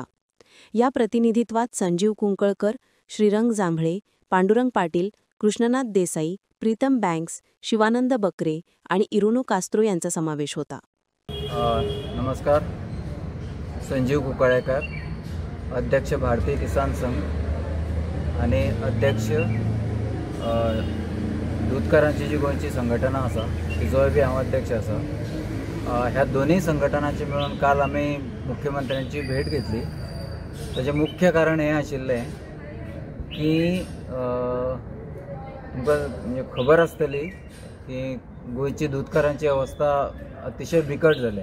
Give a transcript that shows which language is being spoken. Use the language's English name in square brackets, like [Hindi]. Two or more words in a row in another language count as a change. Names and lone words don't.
[Marathi] या प्रतिनिधित्वात संजीव कुंकळकर, श्रीरंग जांभळे, पांडुरंग पाटील, कृष्णनाथ देसाई, प्रीतम बँक्स, शिवानंद बकरे आणि इरुनो कास्त्रो यांचा समावेश होता. [Konkani] नमस्कार. संजीव कुंकळकर, अध्यक्ष भारतीय किसान संघ आणि अध्यक्ष दूधकारांची जी गोंयची संघटना आसा तिजोय बी हांव अध्यक्ष आसा. [Marathi] ह्या दोन्ही संघटनांचे मिळून काल आम्ही मुख्यमंत्र्यांची भेट घेतली. [Konkani] त्याचे मुख्य कारण हे आशिल्लें की तुमकां म्हणजे खबर आसतली की गोंयची दूधकारांची अवस्था अतिशय बिकट जाल्या.